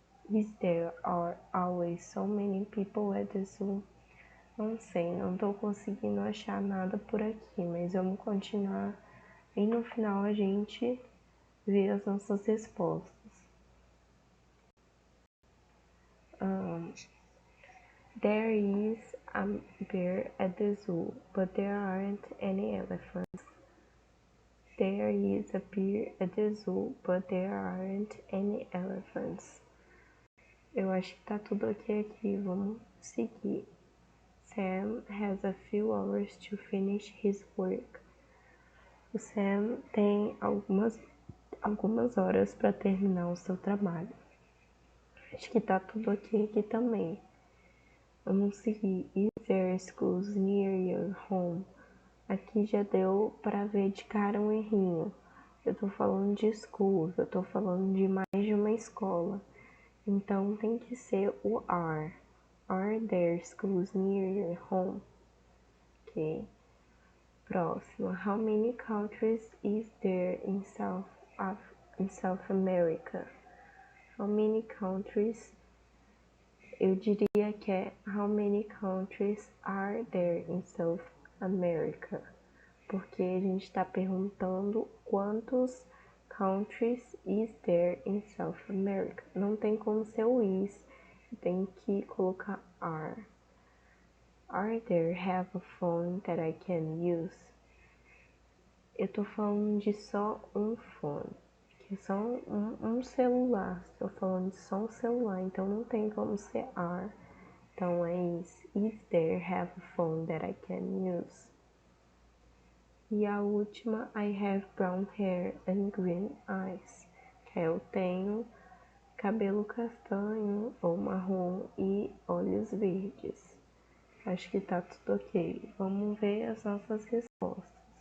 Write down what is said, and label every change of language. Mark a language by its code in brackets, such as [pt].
[en] Is there are always so many people at the zoo? [pt] Não sei, não tô conseguindo achar nada por aqui, mas vamos continuar e no final a gente vê as nossas respostas. [en] There is a bear at the zoo, but there aren't any elephants. There is a bear at the zoo, but there aren't any elephants. [pt] Eu acho que tá tudo ok aqui, vamos seguir. [en] Sam has a few hours to finish his work. [pt] O Sam tem algumas horas para terminar o seu trabalho. Acho que tá tudo ok aqui também. Vamos seguir. [en] Is there schools near your home? [pt] Aqui já deu para ver de cara um errinho. Eu tô falando de schools, eu tô falando de mais de uma escola. Então tem que ser o are. [en] Are there schools near your home? Ok. [pt] Próximo. [en] How many countries is there in South America? How many countries? [pt] Eu diria que é [en] How many countries are there in South America? [pt] Porque a gente está perguntando quantos [en] countries is there in South America. [pt] Não tem como ser o is, tem que colocar are. [en] Are there have a phone that I can use? [pt] Eu tô falando de só um phone, que é só um celular. Estou falando de só um celular, então não tem como ser are. Então é is. [en] Is there have a phone that I can use? [pt] E a última, [en] I have brown hair and green eyes, [pt] que eu tenho cabelo castanho ou marrom e olhos verdes. Acho que tá tudo ok. Vamos ver as nossas respostas.